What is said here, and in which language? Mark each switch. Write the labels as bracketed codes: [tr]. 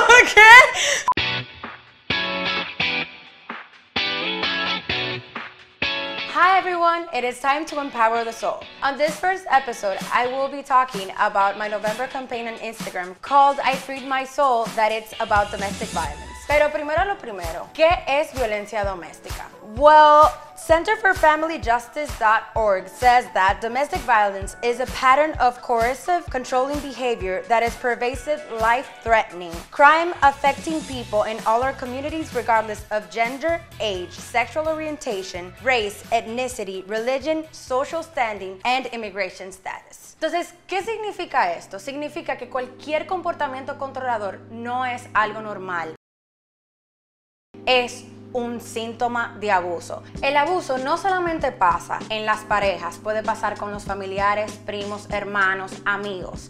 [es] ¿Qué? [en] Hi everyone, it is time to empower the soul. On this first episode, I will be talking about my November campaign on Instagram called I Freed My Soul, that it's about domestic violence. [es] Pero primero lo primero, ¿qué es violencia doméstica? [en] Well, CenterforFamilyJustice.org says that domestic violence is a pattern of coercive, controlling behavior that is pervasive, life-threatening, crime affecting people in all our communities regardless of gender, age, sexual orientation, race, ethnicity, religion, social standing, and immigration status. [es] Entonces, ¿qué significa esto? Significa que cualquier comportamiento controlador no es algo normal. Es un síntoma de abuso. El abuso no solamente pasa en las parejas, puede pasar con los familiares, primos, hermanos, amigos.